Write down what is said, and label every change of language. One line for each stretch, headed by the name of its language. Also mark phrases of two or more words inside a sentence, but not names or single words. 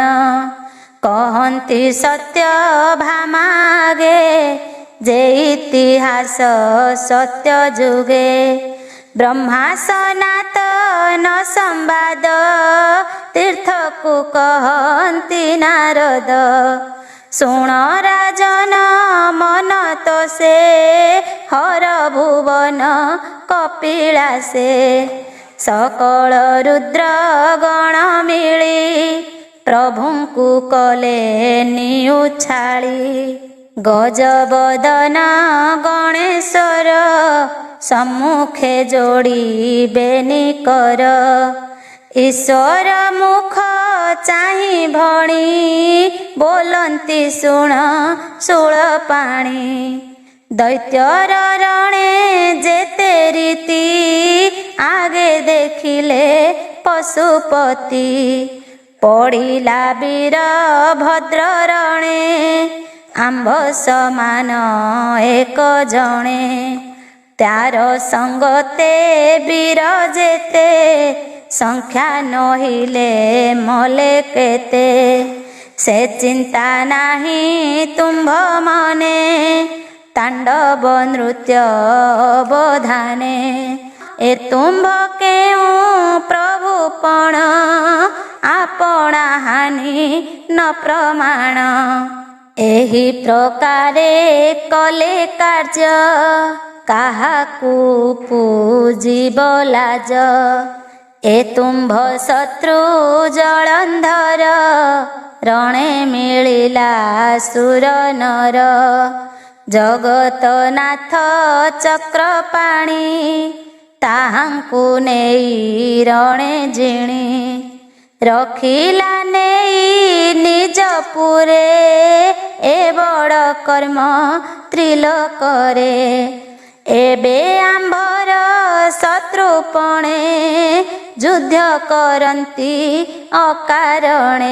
Odia: କହନ୍ତି ସତ୍ୟ ଭାମାଗେ ଯେ ଇତିହାସ ସତ୍ୟ ଯୁଗେ। ବ୍ରହ୍ମା ସନାତନ ସମ୍ବାଦ ତୀର୍ଥକୁ କହନ୍ତି ନାରଦ। ଶୁଣ ରାଜନ ମନ ତୋ ସେ ହର ଭୁବନ କପିଳାସେ। ସକଳ ରୁଦ୍ର ଗଣ ମିଳି ପ୍ରଭୁଙ୍କୁ କଲେ ନିଉଛାଳି। ଗଜବଦନ ଗଣେଶ୍ୱର ସମ୍ମୁଖେ ଯୋଡ଼ି ବେନି କର। ଈଶ୍ୱର ମୁଖ ଚାହିଁ ଭଣି ବୋଲନ୍ତି ଶୁଣ ଶୂଳ ପାଣି। ଦୈତ୍ୟର ରଣେ ଯେତେ ରୀତି ଆଗେ ଦେଖିଲେ ପଶୁପତି। ପଡ଼ିଲା ବୀର ଭଦ୍ର ରଣେ ଆମ୍ଭ ସମାନ ଏକ ଜଣେ। ତାର ସଙ୍ଗତେ ବୀର ଯେତେ ସଂଖ୍ୟା ନହିଲେ ମଲେ କେତେ। ସେ ଚିନ୍ତା ନାହିଁ ତୁମ୍ଭ ମନେ ତାଣ୍ଡବ ନୃତ୍ୟ ଅବଧାନେ। ଏ ତୁମ୍ଭ କେଉଁ ପ୍ରଭୁ ପଣ ଆପଣା ହାନି ନ ପ୍ରମାଣ। ଏହି ପ୍ରକାରେ କଲେ କାର୍ଯ୍ୟ କାହାକୁ ପୂଜିବ ଲାଜ। ଏ ତୁମ୍ଭ ଶତ୍ରୁ ଜଳନ୍ଧର ରଣେ ମିଳିଲା ସୁର ନର। ଜଗନ୍ନାଥ ଚକ୍ରପାଣି ତାହାଙ୍କୁ ନେଇ ରଣେ ଜିଣି। ରଖିଲା ନେଇ ନିଜ ପୁରେ ଏ ବଡ଼ କର୍ମ ତ୍ରିଲୋକରେ। ଏବେ ଆମ୍ଭର ଶତ୍ରୁପଣେ ଯୁଦ୍ଧ କରନ୍ତି ଅକାରଣେ।